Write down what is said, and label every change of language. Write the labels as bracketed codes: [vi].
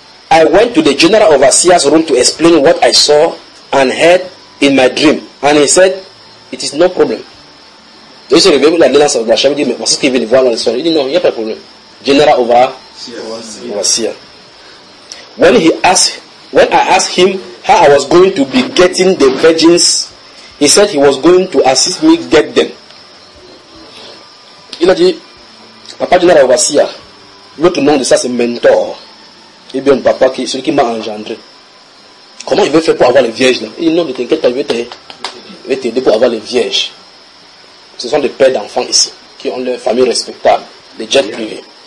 [en] I went to the general overseer's room to explain what I saw and heard in my dream. And he said, it is no problem. [fr] Je suis réveillé, il a dit dans la chambre, il dit, mais voici ce qu'il vient de voir dans l'histoire. Il dit, non, il n'y a pas de problème. [en] General overseer. When I asked him how I was going to be getting the virgins, he said he was going to assist me get them. [fr] Il a dit, papa general overseer, l'autre nom de ça, c'est mentor. Et bien, papa, celui qui m'a engendré. Comment il veut faire pour avoir les vierges là? Il dit, non, ne t'inquiète pas, je vais t'aider pour avoir les vierges. Ce sont des pères d'enfants ici, qui ont leur famille respectable, des jets privés.